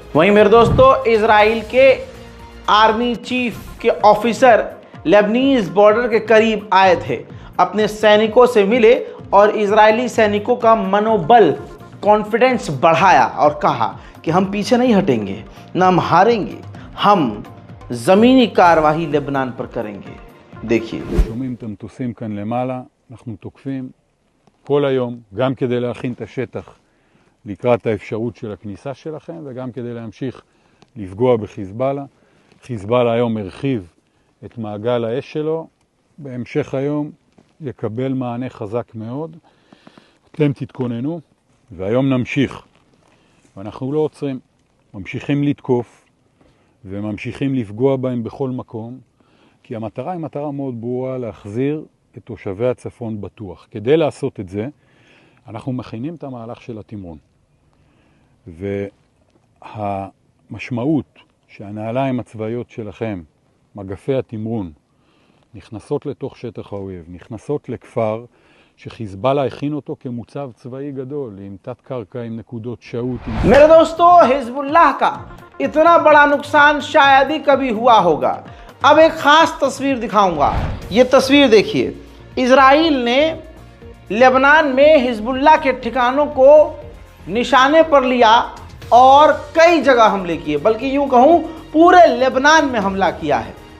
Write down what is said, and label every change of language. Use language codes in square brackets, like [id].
[hi] वहीं मेरे दोस्तों, इजराइल के आर्मी चीफ के ऑफिसर लेबनीज बॉर्डर के करीब आए थे, अपने सैनिकों से मिले और इजरायली सैनिकों का मनोबल, कॉन्फिडेंस बढ़ाया और कहा कि हम पीछे नहीं हटेंगे, ना हम हारेंगे, हम ज़मीनी कार्रवाई लेबनान पर करेंगे। देखिए, [he] שומעים את המטוסים כאן למעלה, אנחנו תוקפים כל היום, גם כדי להכין את השטח לקראת האפשרות של הכניסה שלכם, וגם כדי להמשיך לפגוע בחיזבאללה. חיזבאללה היום הרחיב את מעגל האש שלו, בהמשך היום יקבל מענה חזק מאוד. אתם תתכוננו, והיום נמשיך. ואנחנו לא עוצרים, ממשיכים לתקוף, וממשיכים לפגוע בהם בכל מקום, כי המטרה היא מטרה מאוד ברורה, להחזיר את תושבי הצפון בטוח. כדי לעשות את זה, אנחנו מכינים את המהלך של התמרון. והמשמעות שהנעליים הצבאיות שלכם, מגפי התמרון, נכנסות לתוך שטח האויב, נכנסות לכפר שחיזבאללה הכין אותו כמוצב צבאי גדול, עם תת קרקע, עם נקודות שהות. [hi] मेरे दोस्तों, हिजबुल्लाह का इतना बड़ा नुकसान शायद ही कभी हुआ होगा। अब एक खास तस्वीर दिखाऊंगा, ये तस्वीर देखिए। इजराइल ने लेबनान में हिजबुल्लाह के ठिकानों को निशाने पर लिया और कई जगह हमले किए, बल्कि यूं कहूं पूरे लेबनान में हमला किया है।